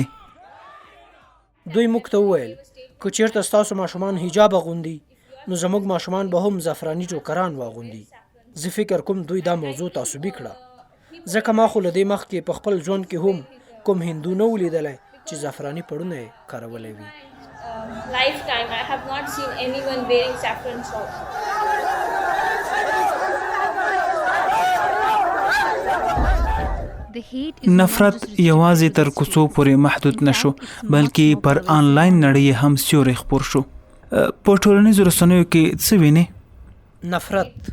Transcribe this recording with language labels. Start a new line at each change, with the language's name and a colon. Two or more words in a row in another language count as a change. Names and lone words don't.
Pashto: دوی موږ ته وویل که چېرته ستاسو ماشومان حجاب اغوندي نو زموږ ماشومان به هم زعفراني ټوکران واغوندي. زه فکر کوم دوی دا موضوع تعصبي کړه ځکه ما خو له دې مخکې په خپل ژوند کې هم کوم هندو نه و لیدلی چې زعفراني پړونه یې کارولی وي.
English: Lifetime, I have not seen anyone wearing saffron socks.
Pashto: نفرت یوازې تر کوڅو پورې محدود نشو بلکې پر آنلاین نړۍ هم سیوری خپور شو. په ټولنیزو رسنیو کې څه ویني؟ نفرت.